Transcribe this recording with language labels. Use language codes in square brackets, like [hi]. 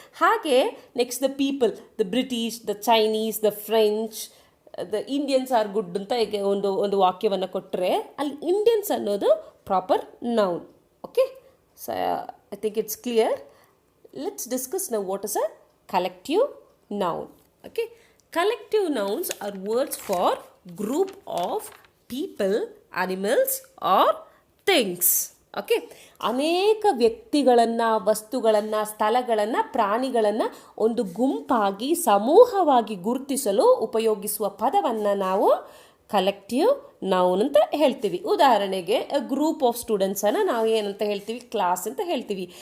[en] ಹಾಗೆ next the people, the British, the Chinese, the French, the Indians are good [kn] ಅಂತ ಈಗ ಒಂದು ವಾಕ್ಯವನ್ನು ಕೊಟ್ಟರೆ ಅಲ್ಲಿ ಇಂಡಿಯನ್ಸ್ ಅನ್ನೋದು [en] Proper noun. Okay, so I think it's clear. Let's discuss now what is a collective noun. Okay, collective nouns are words for group of people, animals or things. [kn] Okay, ಅನೇಕ ವ್ಯಕ್ತಿಗಳನ್ನು, ವಸ್ತುಗಳನ್ನು, ಸ್ಥಳಗಳನ್ನು, ಪ್ರಾಣಿಗಳನ್ನು ಒಂದು ಗುಂಪಾಗಿ, ಸಮೂಹವಾಗಿ ಗುರುತಿಸಲು ಉಪಯೋಗಿಸುವ ಪದವನ್ನು ನಾವು ಕಲೆಕ್ಟಿವ್ ನೌನ್ ಅಂತ ಹೇಳ್ತೀವಿ. ಉದಾಹರಣೆಗೆ [en] group of ಸ್ಟೂಡೆಂಟ್ಸನ್ನು [kn] ನಾವು ಏನಂತ ಹೇಳ್ತೀವಿ, ಕ್ಲಾಸ್ ಅಂತ ಹೇಳ್ತೀವಿ.